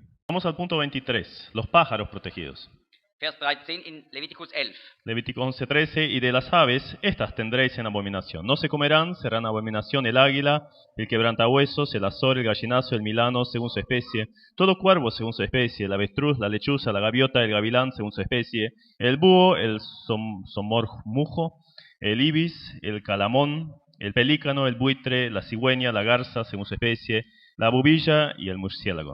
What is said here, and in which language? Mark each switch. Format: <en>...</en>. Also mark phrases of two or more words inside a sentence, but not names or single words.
<es>Vamos al punto 23, los pájaros protegidos.</es> <de>Vers 13 in Leviticus 11.</de> <es>Levítico 11:13, y de las aves, estas tendréis en abominación. No se comerán, serán abominación el águila, el quebrantahuesos, el azor, el gallinazo, el milano, según su especie, todo cuervo según su especie, el avestruz, la lechuza, la gaviota, el gavilán según su especie, el búho, el somormujo, el ibis, el calamón, el pelícano, el buitre, la cigüeña, la garza según su especie, la bubilla y el murciélago.</es>